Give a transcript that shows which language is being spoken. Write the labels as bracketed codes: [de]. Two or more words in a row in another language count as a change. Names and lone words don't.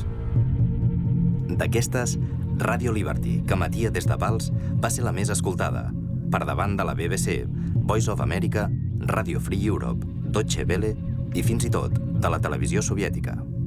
[ca] D'aquestes, Radio Liberty, que emetia des de Pals, va ser la més escoltada, per davant de la BBC, Voice of America, Radio Free Europe, Deutsche Welle i fins i tot de la televisió soviètica.